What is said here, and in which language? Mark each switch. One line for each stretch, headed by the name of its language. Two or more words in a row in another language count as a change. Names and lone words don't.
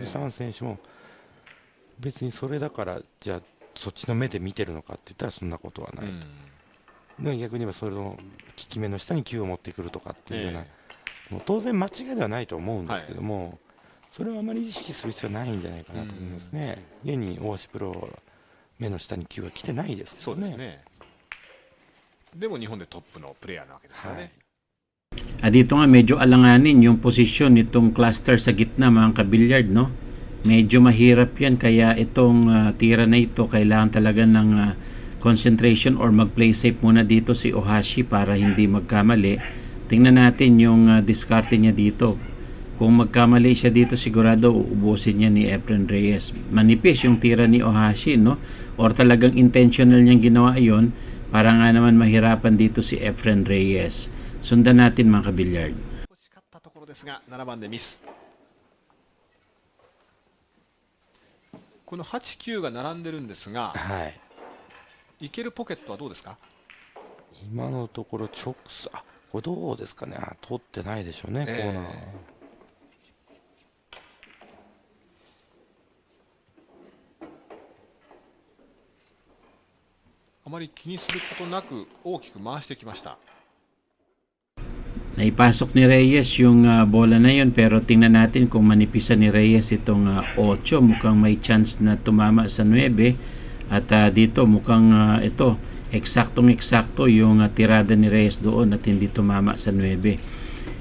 Japanese: ルサン選手も別にそれだからじゃあそっちの目で見てるのかって言ったらそんなことはない、でも逆に言えばそれの効き目の下に球を持ってくるとかっていうような、もう当然間違いではないと思うんですけども、それはあまり意識する必要はないんじゃないかなと思いますね。現に大橋プロは目の下に球が来てないですからね。そうですね。でも日本でトップのプレイヤーなわけですからね。
Filipino: Dito nga medyo alanganin yung posisyon nitong cluster sa gitna mga kabilyard, no? Medyo mahirap yan kaya itong tira na ito kailangan talaga ng concentration or mag-
English: play safe
Filipino: muna dito si Ohashi para hindi magkamali. Tingnan natin yung diskarte niya dito. Kung magkamali siya dito sigurado uubusin niya ni Efren Reyes. Manipis yung tira ni Ohashi, no? Or talagang intentional niyang ginawa yon para nga naman mahirapan dito si Efren Reyes. Sundan natin mga kabilyard.
Japanese: 欲しかったところですが7番でミス。この8、9が並んでるんですが、はい、いけるポケットはどうですか。今のところ直差、これどうですかね、通ってないでしょうね、コーナー。あまり気にすることなく大きく回してきました。
Filipino: Naipasok ni Reyes yung bola na yun pero tingnan natin kung manipisan ni Reyes itong 8. Mukhang may chance na tumama sa 9 at dito mukhang ito eksaktong-eksakto yung tirada ni Reyes doon at hindi tumama sa 9.